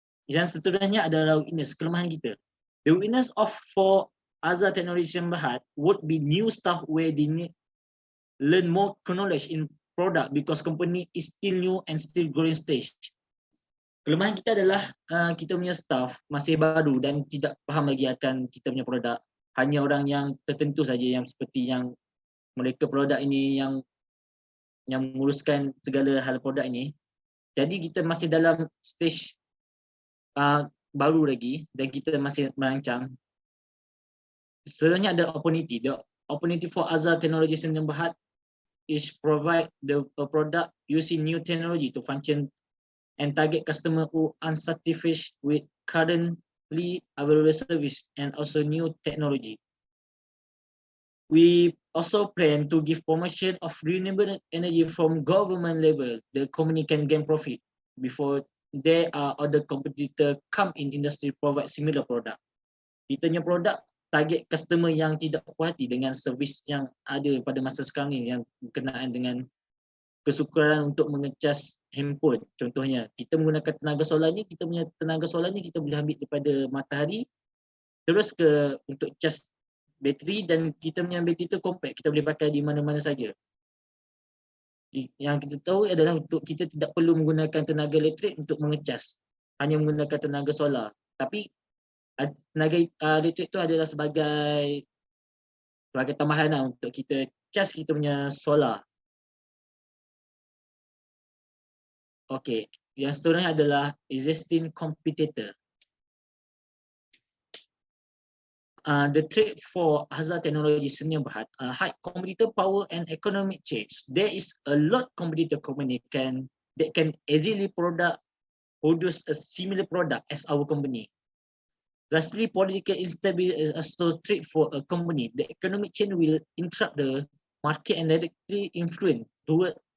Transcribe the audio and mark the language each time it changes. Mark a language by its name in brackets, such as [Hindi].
[Malay] Yang seterusnya adalah weakness, kelemahan kita. [English] The weakness for Azhar Technology Sdn Bhd would be new staff where they need learn more knowledge in product because company is still new and still growing stage. [Malay] Kelemahan kita adalah kita punya staff masih baru dan tidak faham lagi akan kita punya produk. Hanya orang yang tertentu saja yang seperti yang mereka produk ini yang menguruskan segala hal produk ini. Jadi kita masih dalam stage baru lagi dan kita masih merancang. Sebenarnya ada opportunity. [English] The opportunity for Azhar Technology Sdn Bhd is provide the product using new technology to function and target customer who unsatisfied with currently available service and also new technology. We also plan to give promotion of renewable energy from government level. The company can gain profit before there are other competitor come in industry provide similar product. [Malay] Kita punya produk target customer yang tidak puas hati dengan servis yang ada pada masa sekarang ni yang berkenaan dengan kesukaran untuk mengecas handphone. Contohnya, kita menggunakan tenaga solar ni, kita punya tenaga solar ni kita boleh ambil daripada matahari terus ke untuk cas bateri, dan kita punya bateri tu compact, kita boleh pakai di mana-mana saja. Yang kita tahu adalah untuk kita tidak perlu menggunakan tenaga elektrik untuk mengecas, hanya menggunakan tenaga solar. Tapi tenaga elektrik tu adalah sebagai tambahan lah untuk kita cas kita punya solar. Okay, yang seterusnya adalah existing competitor. [English] The trade for Azhar Technology Sdn Bhd, high competitor power and economic change. There is a lot competitor company that can easily produce a similar product as our company. Lastly, political instability is also threat for a company. The economic change will interrupt the market and directly influence toward